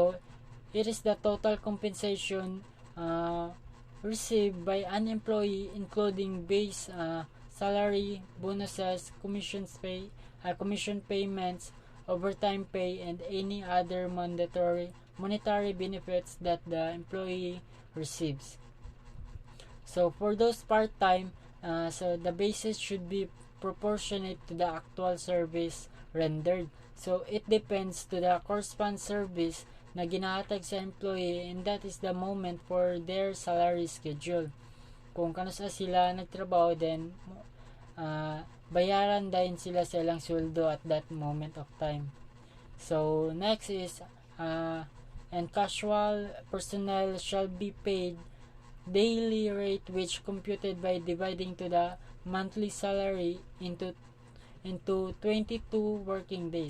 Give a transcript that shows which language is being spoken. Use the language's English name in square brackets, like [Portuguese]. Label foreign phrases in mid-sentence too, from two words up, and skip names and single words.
[English] So it is the total compensation received by an employee, including base salary, bonuses, commission payments, overtime pay, and any other monetary benefits that the employee receives. So for those part-time, so the basis should be proportionate to the actual service rendered. So it depends to the corresponding service [Hiligaynon] na ginahatag sa [English] employee, and that is the moment for their salary schedule. [Hiligaynon] Kung kano sa sila nagtrabaho, then bayaran din sila sa ilang sweldo [English] at that moment of time. So next is and casual personnel shall be paid daily rate, which computed by dividing to the monthly salary into 22 working days.